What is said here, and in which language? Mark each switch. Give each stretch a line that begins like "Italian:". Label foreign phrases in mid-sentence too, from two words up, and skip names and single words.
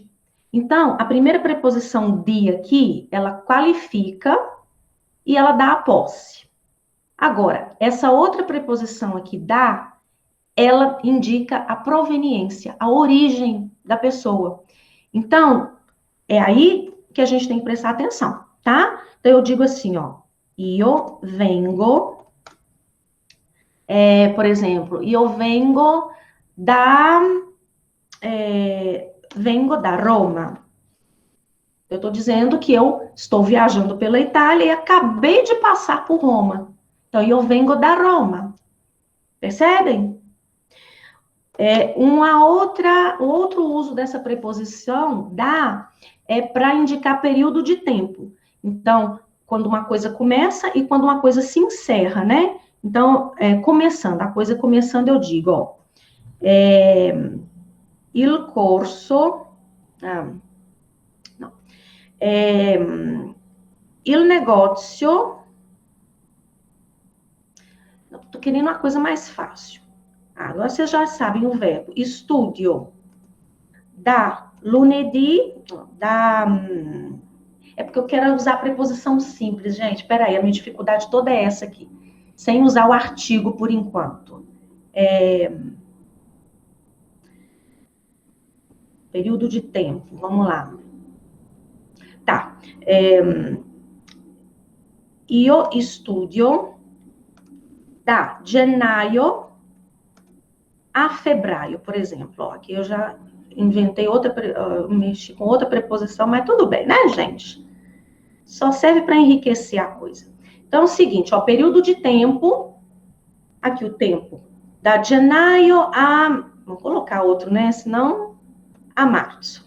Portuguese: Então, a primeira preposição de aqui, ela qualifica e ela dá a posse. Agora, essa outra preposição aqui, da, ela indica a proveniência, a origem da pessoa. Então, é aí que a gente tem que prestar atenção, tá? Então, eu digo assim, ó.
Italian: Io vengo,
Portuguese: por exemplo,
Italian: io vengo da Roma.
Portuguese: Eu estou dizendo que eu estou viajando pela Itália e acabei de passar por Roma. Então,
Italian: io vengo da Roma.
Portuguese: Percebem? Um outro uso dessa preposição, da, é para indicar período de tempo. Então, quando uma coisa começa e quando uma coisa se encerra, né? Então, começando, a coisa começando, eu digo, ó,
Italian: il corso, não, il negozio,
Portuguese: tô querendo uma coisa mais fácil. Agora vocês já sabem o verbo,
Italian: studio, da lunedì,
Portuguese: é porque eu quero usar a preposição simples, gente. Peraí, a minha dificuldade toda é essa aqui. Sem usar o artigo por enquanto. Período de tempo, vamos lá. Tá.
Italian: Io studio da gennaio a febbraio,
Portuguese: por exemplo. Ó, aqui eu já inventei mexi com outra preposição, mas tudo bem, né, gente? Só serve para enriquecer a coisa. Então, é o seguinte, ó, período de tempo, aqui o tempo,
Italian: da gennaio a,
Portuguese: vou colocar outro, né, senão, a março.